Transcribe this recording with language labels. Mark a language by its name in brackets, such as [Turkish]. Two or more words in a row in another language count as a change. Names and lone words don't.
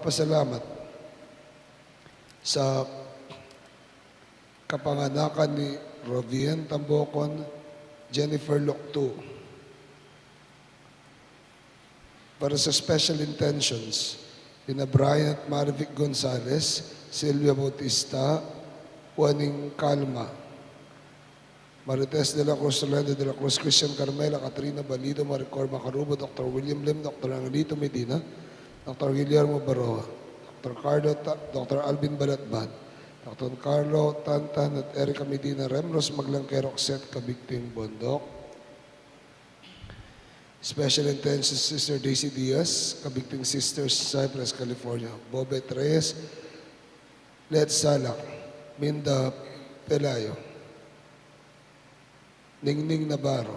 [Filipino] Pagpapasalamat sa kapanganakan ni Rovien Tambocon, Jennifer Loctu. Para sa [English] special intentions, [Filipino] ina Brian at Marivic Gonzalez, Silvia Bautista, Juaning Calma, Marites de la Cruz, Orlando de la Cruz, Christian Carmela, Catrina Balido, Maricor Macarubo, Dr. William Lim, Dr. Angelito Medina, Dr. Guillermo Baroa, Dr. Alvin Balatbad, Dr. Carlo Tantan at Erica Medina, Remros Maglangke, Roxette Kabigting Bondok, [English] Special Intentions [Filipino] Sister Daisy Diaz, Kabigting Sisters, Cypress, California, Bobet Reyes, Led Salak, Minda Pelayo, Ningning Navarro.